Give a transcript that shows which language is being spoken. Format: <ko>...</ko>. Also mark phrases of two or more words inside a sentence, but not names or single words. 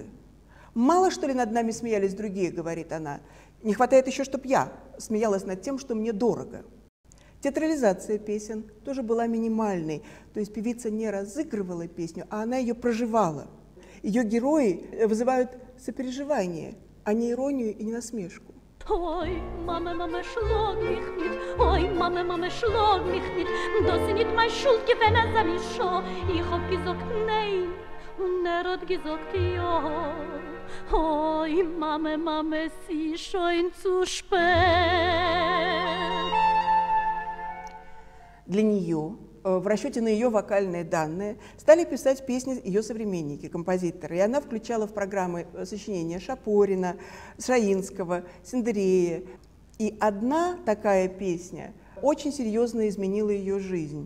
<ru>«Мало, что ли, над нами смеялись другие, — говорит она, — не хватает еще, чтоб я смеялась над тем, что мне дорого». Театрализация песен тоже была минимальной, то есть певица не разыгрывала песню, а она ее проживала. Ее герои вызывают сопереживание, а не иронию и не насмешку. Ой, мама, мама,</ru> <de>schlag mich nicht.</de> <ru>Ой, мама, мама,</ru> <de>schlag mich nicht. Das ist nicht meine Schuld gewesen, sag ich schon. Ich hab gesagt nein und hat gesagt ja.</de> <ru>Ой, мама, мама,</ru> <de>es ist schon zu spät.</de> <ru>Для нее, в расчете на ее вокальные данные, стали писать песни ее современники, композиторы. И она включала в программы сочинения Шапорина, Шаинского, Сендерея. И одна такая песня очень серьезно изменила ее жизнь.</ru>